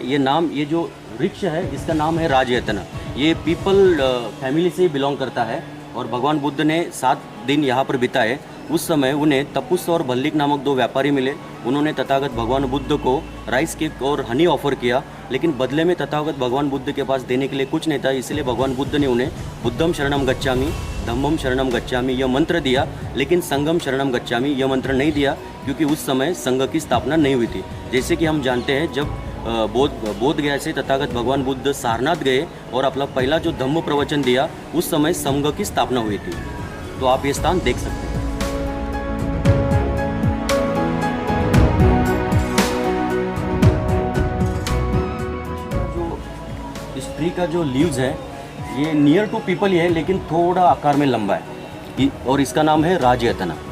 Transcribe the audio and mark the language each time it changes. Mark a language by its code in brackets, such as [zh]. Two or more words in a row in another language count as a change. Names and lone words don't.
[hi] ये नाम, ये जो वृक्ष है इसका नाम है राजयतना। ये पीपल फैमिली से बिलोंग करता है, और भगवान बुद्ध ने 7 दिन यहाँ पर बिताए। उस समय उन्हें तपुस और भल्लिक नामक 2 व्यापारी मिले। उन्होंने तथागत भगवान बुद्ध को [en] rice cake [hi] और [en] honey offer [hi] किया, लेकिन बदले में तथागत भगवान बुद्ध के पास देने के लिए कुछ नहीं था। इसलिए भगवान बुद्ध ने उन्हें [pi] बुद्धम शरणम गच्छामि, धम्मम शरणम गच्छामि [hi] यह मंत्र दिया, लेकिन [pi] संघम शरणम गच्छामि [hi] यह मंत्र नहीं दिया, क्योंकि उस समय संघ की स्थापना नहीं हुई थी। जैसे कि हम जानते हैं, जब बोध गया से तथागत भगवान बुद्ध सारनाथ गए और अपना पहला जो धम्म प्रवचन दिया, उस समय संघ की स्थापना हुई थी। तो आप ये स्थान देख सकते हैं। जो इस ट्री का जो लीव्स है ये [en] near to [hi] पीपल ही है, लेकिन थोड़ा आकार में लंबा है, और इसका नाम है राजयतना।